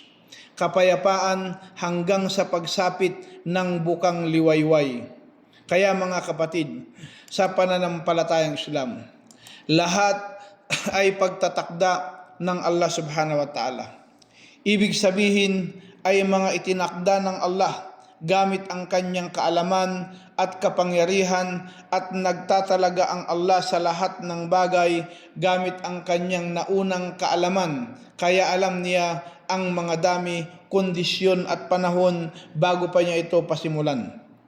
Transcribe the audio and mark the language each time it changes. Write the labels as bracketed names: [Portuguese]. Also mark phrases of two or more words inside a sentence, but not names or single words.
[Filipino] Kapayapaan hanggang sa pagsapit ng bukang liwayway. Kaya mga kapatid, sa pananampalatayang Islam, lahat ay pagtatakda ng Allah [Arabic] سبحانه وتعالى. [Filipino] Ibig sabihin ay mga itinakda ng Allah gamit ang kanyang kaalaman at kapangyarihan, at nagtatalaga ang Allah sa lahat ng bagay gamit ang kanyang naunang kaalaman. Kaya alam niya ang mga dami, kondisyon at panahon bago pa niya ito pasimulan.